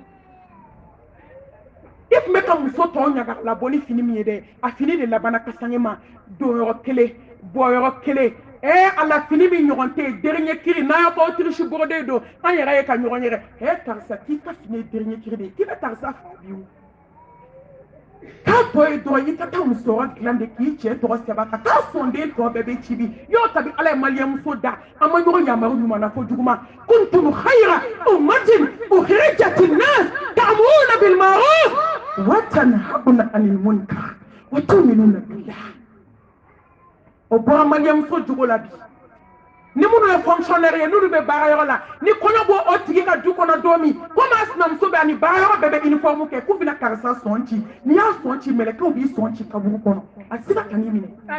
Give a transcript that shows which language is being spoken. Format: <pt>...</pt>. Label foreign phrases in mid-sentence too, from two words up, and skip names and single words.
<bm>i tun bɛ ka muso tɔw ɲaga labɔ ni fini min ye dɛ a fini de labana kasange ma don yɔrɔ kelen bɔ yɔrɔ kelen ala fini min ɲɔgɔn tɛ yen dernier kiri n'a y'a fɔ</bm> <fr>autriche brodé</fr> <bm>don an yɛrɛ ye ka ɲɔgɔn yɛrɛ karisa k'i ka fini ye dernier kiri de ye k'i bɛ karisa fa bi o k'a tɔ ye dɔrɔn i ka taa musɔrɔ dilan de k'i cɛ tɔgɔ sɛbɛn ka taa sɔnden tɔ bɛɛ bɛ ci bi y'o tabi ala ye maliyɛnmuso da an ma ɲɔgɔn yamaru ɲuman na fɔ juguman</bm> <ar>كنتم خير أمة أخرجت للناس تأمرون بالمعروف وتنهون عن المنكر وتؤمنون بالله</ar> <bm>o bɔra maliyɛnmuso jogo la bi ni minnu ye fonctionnaire ye n'olu bɛ baarayɔrɔ la ni kɔɲɔ bɔ o tigi ka du kɔnɔ don min komi a sinamuso bɛ ani baarayɔrɔ bɛɛ bɛ uniforme kɛ k'u bɛna karisa sɔn ci n'i y'a sɔn ci mɛlɛkɛw b'i sɔn ci kaburu kɔnɔ a tɛ se ka kan'i minɛ.</bm>